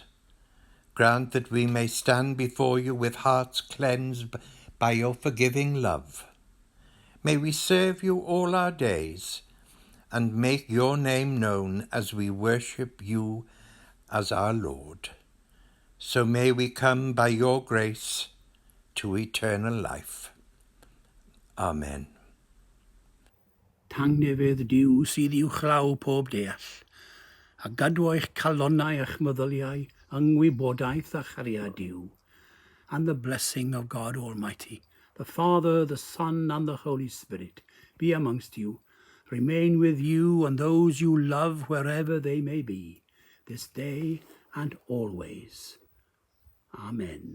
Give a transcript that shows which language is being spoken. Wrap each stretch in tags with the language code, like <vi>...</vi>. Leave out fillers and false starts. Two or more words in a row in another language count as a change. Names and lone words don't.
<en>Grant that we may stand before you with hearts cleansed by your forgiving love. May we serve you all our days and make your name known as we worship you as our Lord. So may we come by your grace to eternal life. Amen.</en> <cy>Tangnefydd Duw sydd i'w chlaw pob deall, a gadw eich calonnau eich meddyliau yngwybodaeth a chariad Duw,</cy> <en>and the blessing of God Almighty, the Father, the Son, and the Holy Spirit, be amongst you, remain with you and those you love wherever they may be, this day and always. Amen.</en>